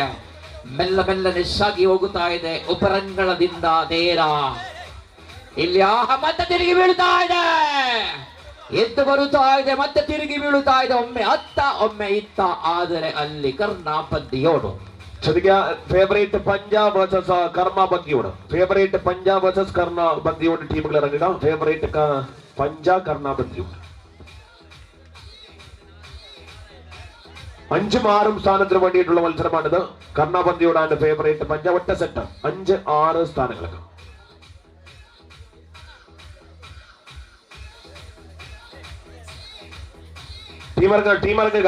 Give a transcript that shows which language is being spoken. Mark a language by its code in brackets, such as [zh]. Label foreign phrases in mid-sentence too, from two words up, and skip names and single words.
[kn] ಮೆಲ್ಲ ಮೆಲ್ಲನೆ ಸಾಗಿ ಹೋಗುತ್ತಾ ಇದೆ. ಉಪರಂಗಳದಿಂದ ನೇರ ಇಲ್ಲಿ. ಆಹಾ, ಮತ್ತೆ ತಿರುಗಿ ಬೀಳುತ್ತಾ ಇದೆ. ಎದ್ದು ಬರುತ್ತಾ ಇದೆ, ಮತ್ತೆ ತಿರುಗಿ ಬೀಳುತ್ತಾ ಇದೆ. ಒಮ್ಮೆ ಅತ್ತ ಒಮ್ಮೆ ಇತ್ತ, ಆದರೆ ಅಲ್ಲಿ ಕರ್ನಾ ಪಂದ್ಯೋಡು. ಫೇವರೇಟ್ ಪಂಜಾಬ್ ವರ್ಸಸ್ ಕರ್ನಾ ಪಂದ್ಯೋಡು. [ml] ಫೇವರೇಟ್ ಪಂಜಾಬ್ ವರ್ಸಸ್ ಕರ್ನಾ പന്തിയോട് ടീമുകൾ ഇറങ്ങുക. ഫേവറേറ്റ് പഞ്ചാബ് കർണാ പന്തിയോട് 5-6 സ്ഥാനത്തിന് വേണ്ടിയിട്ടുള്ള മത്സരമാണിത്. കർണാ പന്തിയോടാണ് ഫേവറേറ്റ് പഞ്ചാബ്. ഒറ്റ സെറ്റ് 5-6 സ്ഥാനങ്ങൾക്ക്. ടീമിറങ്ങുക.